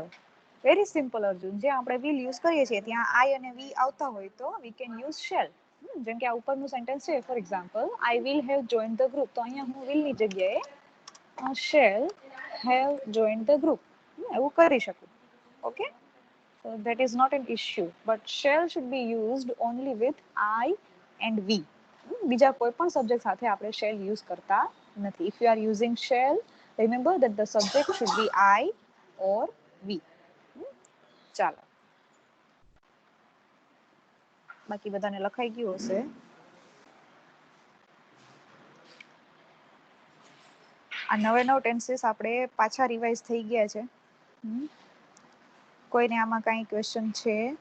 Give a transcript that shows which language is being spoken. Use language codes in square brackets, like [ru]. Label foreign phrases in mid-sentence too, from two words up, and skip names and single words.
[en] very simple અર્જુન. [gu] જે આપણે [en] will use [gu] કરીએ છીએ ત્યાં આઈ અને વી આવતા હોય તો [en] we can use shall. [gu] જેમ કે આ ઉપરનું સેન્ટેન્સ છે, [en] for example, I will have join the group, [gu] તો અહીંયા હું વિલની જગ્યાએ [en] shall have join the group [gu] એવું કરી શકું. [en] ઓકે, so that is not an issue, but shall should be used only with I and we. [gu] બીજા કોઈ પણ સબ્જેક્ટ સાથે આપણે [en] shall use [gu] કરતા નથી. [en] if you are using shall, remember that the subject should be I or we. [gu] ચાલો, બાકી બધાને લખાઈ ગયું હશે. આ 9 ટેન્સીસ આપણે પાછા રિવાઇઝ થઈ ગયા છે. કોઈને આમાં કાંઈ ક્વેશ્ચન છે?